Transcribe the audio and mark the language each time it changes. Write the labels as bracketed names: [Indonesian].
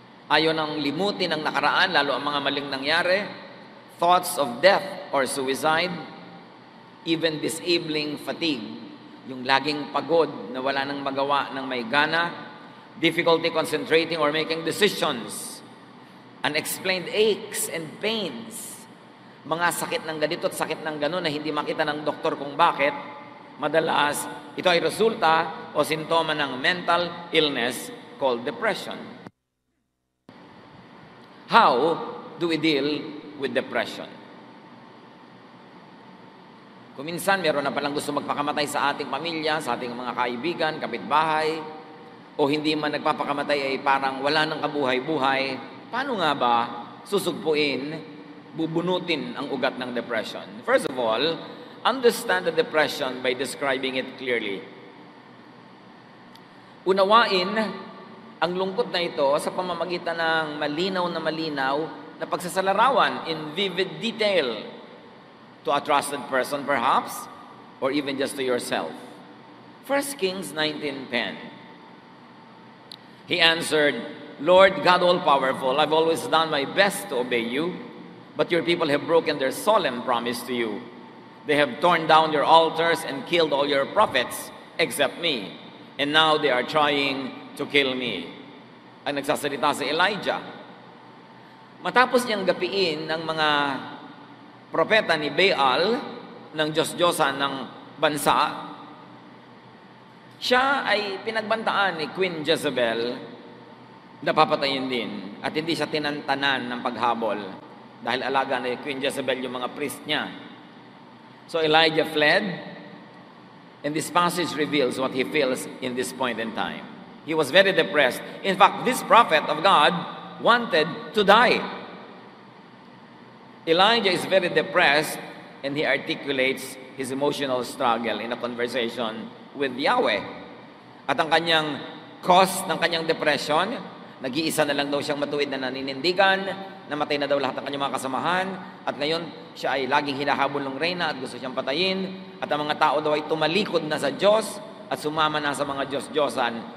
[Filipino] Ayaw nang limutin ang nakaraan, lalo ang mga maling nangyari, [English] thoughts of death or suicide, even disabling fatigue, [Filipino] yung laging pagod na wala nang magawa ng may gana, [English] difficulty concentrating or making decisions, unexplained aches and pains, [Filipino] mga sakit ng ganito at sakit ng gano'n na hindi makita ng doktor kung bakit. Madalas, ito ay resulta o sintoma ng [English] mental illness called depression. How do we deal with depression? [Filipino] Kung minsan meron na palang gusto magpakamatay sa ating pamilya, sa ating mga kaibigan, kapitbahay, o hindi man nagpapakamatay ay parang wala nang kabuhay-buhay, paano nga ba susugpuin, bubunutin ang ugat ng depression? [English] First of all, understand the depression by describing it clearly. [Filipino] Unawain ang lungkot na ito sa pamamagitan ng malinaw na pagsasalarawan [English] in vivid detail to a trusted person perhaps, or even just to yourself. 1 Kings 19:10. He answered, Lord God all-powerful, I've always done my best to obey you, but your people have broken their solemn promise to you. They have torn down your altars and killed all your prophets except me. And now they are trying to kill me. [Filipino] Ang nagsasalita si Elijah. Matapos niyang gapiin ng mga propeta ni Baal, ng Diyos-Diyosan ng bansa, siya ay pinagbantaan ni Queen Jezebel na papatayin din. At hindi siya tinantanan ng paghabol dahil alaga ni Queen Jezebel yung mga priest niya. [English] So Elijah fled, and this passage reveals what he feels in this point in time. He was very depressed. In fact, this prophet of God wanted to die. Elijah is very depressed and he articulates his emotional struggle in a conversation with Yahweh. [Filipino] At ang kanyang cause ng kanyang depression, nag-iisa na lang daw siyang matuwid na naninindigan, namatay na daw lahat ng kanyang mga kasamahan, at ngayon siya ay laging hinahabol ng reyna at gusto siyang patayin, at ang mga tao daw ay tumalikod na sa Diyos at sumama na sa mga Diyos-Diyosan.